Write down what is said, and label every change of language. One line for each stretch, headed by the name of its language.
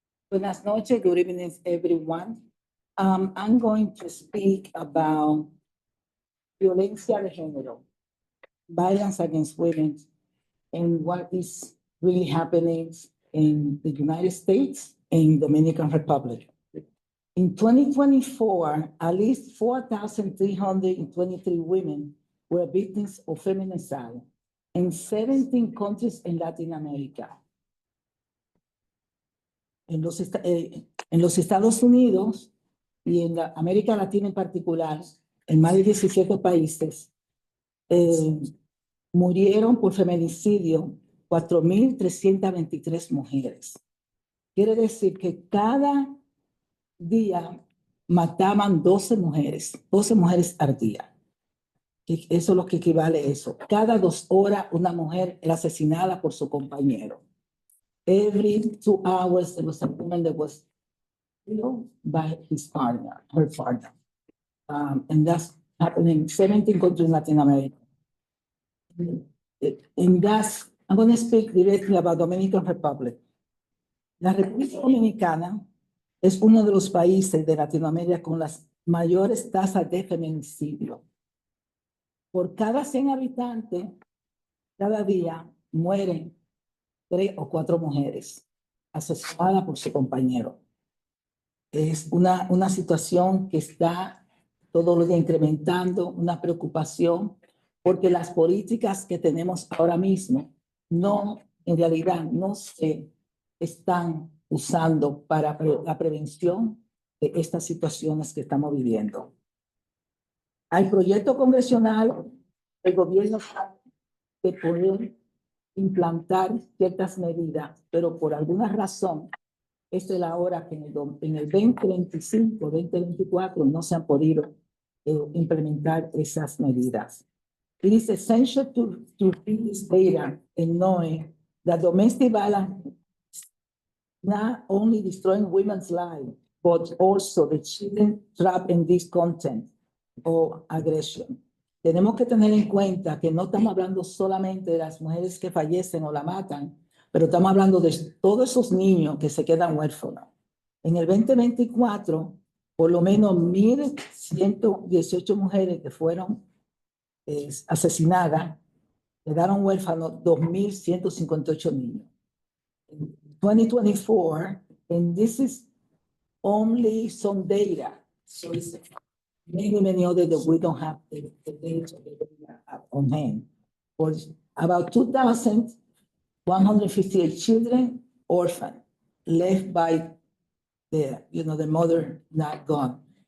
Spanish: Buenas noches,
English: good evening, everyone. I'm going to speak about
Spanish: violencia de género,
English: violence against women, and what is really happening in the United States and Dominican Republic. In 2024, at least 4,323 women were victims of feminicide in 17 countries in Latin America.
Spanish: En los Estados Unidos y en la América Latina en particular, en más de 17 países, murieron por feminicidio 4,323 mujeres. Quiere decir que cada día mataban 12 mujeres al día. Eso es lo que equivale a eso. Cada 2 horas una mujer era asesinada por su compañero.
English: Every 2 hours there was a woman that was killed by his partner, her partner. And that's happening in 17 countries in Latin America. And that's, I'm going to speak directly about Dominican Republic.
Spanish: La República Dominicana es uno de los países de Latinoamérica con las mayores tasas de feminicidio. Por cada 100 habitantes, cada día mueren 3 o 4 mujeres asesinadas por su compañero. Es una situación que está todos los días incrementando, una preocupación, porque las políticas que tenemos ahora mismo en realidad no se están usando para la prevención de estas situaciones que estamos viviendo. Hay proyecto congresional, el gobierno de poder implantar ciertas medidas, pero por alguna razón, esta es la hora que en el 2025, 2024 no se han podido implementar esas medidas.
English: It is essential to read this data and knowing that domestic violence not only destroying women's lives, but also the children trapped in this content or aggression.
Spanish: Tenemos que tener en cuenta que no estamos hablando solamente de las mujeres que fallecen o la matan, pero estamos hablando de todos esos niños que se quedan huérfanos. En el 2024, por lo menos 1,118 mujeres que fueron asesinadas, quedaron huérfanos 2,158 niños.
English: In 2024, and this is only some data, so it's many other that we don't have the data on hand. For about 2,158 children orphaned, left by the mother not gone.